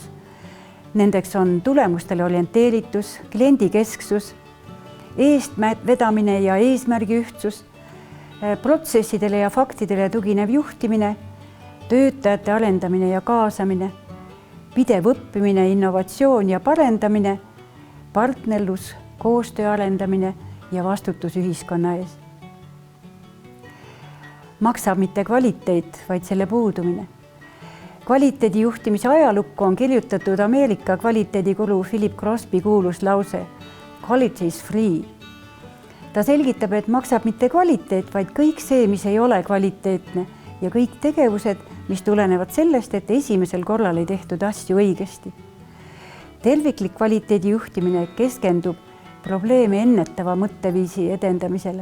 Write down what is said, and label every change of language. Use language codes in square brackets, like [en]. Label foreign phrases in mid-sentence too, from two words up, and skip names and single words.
[et] Nendeks on tulemustele orienteeritus, kliendikesksus, eestvedamine ja eesmärgi ühtsus, protsessidele ja faktidele tuginev juhtimine, töötajate arendamine ja kaasamine, pidev õppimine, innovatsioon ja parendamine, partnerlus, koostöö arendamine ja vastutus ühiskonna ees. Maksab mitte kvaliteet, vaid selle puudumine. Kvaliteedi juhtimise ajalukku on kirjutatud Ameerika kvaliteedikuru Philip Crosby kuulus lause [en] "Quality is free". [et] Ta selgitab, et maksab mitte kvaliteet, vaid kõik see, mis ei ole kvaliteetne ja kõik tegevused, mis tulenevad sellest, et esimesel korral ei tehtud asju õigesti. Terviklik kvaliteedi juhtimine keskendub probleeme ennetava mõtteviisi edendamisele.